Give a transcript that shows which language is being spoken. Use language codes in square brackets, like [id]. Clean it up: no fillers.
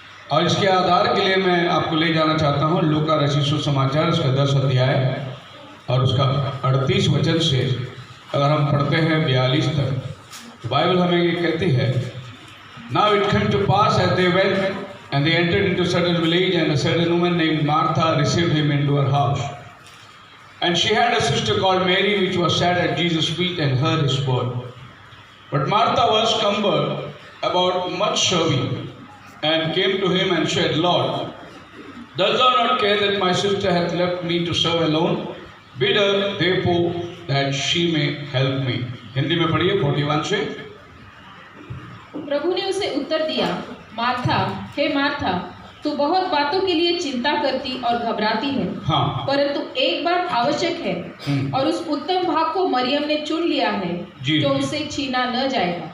[hi] और इसके आधार के लिए मैं आपको ले जाना चाहता हूँ लूका रचित सुसमाचार उसका 10 अध्याय और उसका 38 वचन से अगर हम पढ़ते हैं 42 तक, तो बाइबल हमें ये कहती है, [en] Now it came to pass as they went and they entered into a certain village, and a certain woman named Martha received him into her house. And she had a sister called Mary, which was sat at Jesus' feet and heard his word. But Martha was cumbered about much serving, and came to him and said, Lord, dost thou not care that my sister hath left me to serve alone? Bid her therefore that she may help me. [hi] Hindi में पढ़िए 41 से। प्रभु ने उसे उत्तर दिया, Martha, हे Martha, तू बहुत बातों के लिए चिंता करती और घबराती है। हाँ। परंतु एक बात आवश्यक है, और उस उत्तम भाग को मरियम ने चुन लिया है, जो उसे छीना न जाएगा।